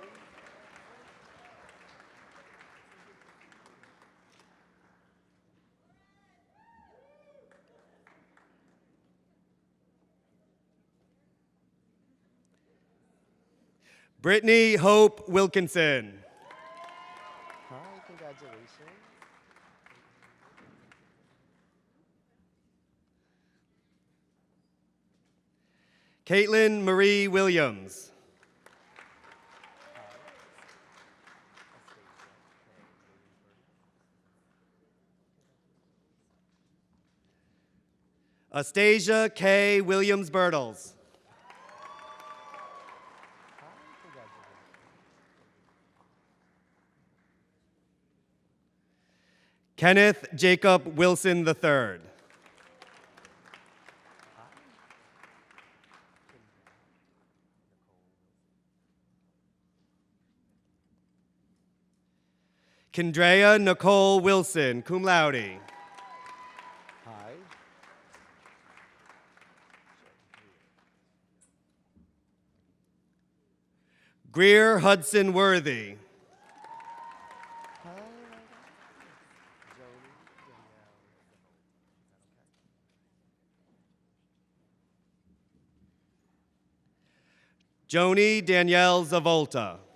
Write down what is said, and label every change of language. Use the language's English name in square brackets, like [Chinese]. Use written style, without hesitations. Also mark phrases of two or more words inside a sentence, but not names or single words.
[English] Brittany Hope Wilkinson. Hi. Congratulations. Caitlin Marie Williams. Astasia K. Williams Birtles. Hi. Congratulations. Kenneth Jacob Wilson III. Kendrea Nicole Wilson, [Latin] cum laude. [English] Hi. Greer Hudson Worthy. Hi, Joni, Danielle. Joni Danielle Zavolta.